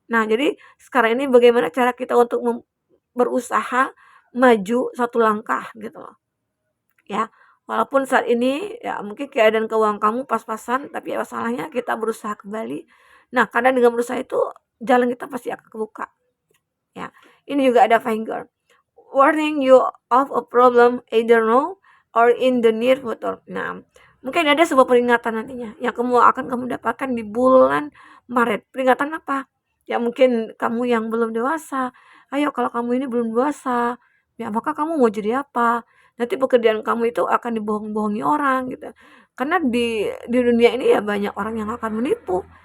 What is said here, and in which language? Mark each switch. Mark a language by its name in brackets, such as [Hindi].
[Indonesian] Nah, jadi sekarang ini bagaimana cara kita untuk berusaha maju satu langkah gitu loh. Ya, walaupun saat ini ya mungkin keadaan keuangan kamu pas-pasan, tapi ya masalahnya kita berusaha kembali. Nah, karena dengan berusaha itu jalan kita pasti akan kebuka. Ya, ini juga ada finger. [English] Warning you of a problem either now or in the near future. [Indonesian] Nah, mungkin ada sebuah peringatan nantinya yang kamu dapatkan di bulan Maret. Peringatan apa? Ya mungkin kamu yang belum dewasa. Ayo kalau kamu ini belum dewasa, ya maka kamu mau jadi apa? Nanti pekerjaan kamu itu akan dibohong-bohongi orang gitu. Karena di dunia ini ya banyak orang yang akan menipu.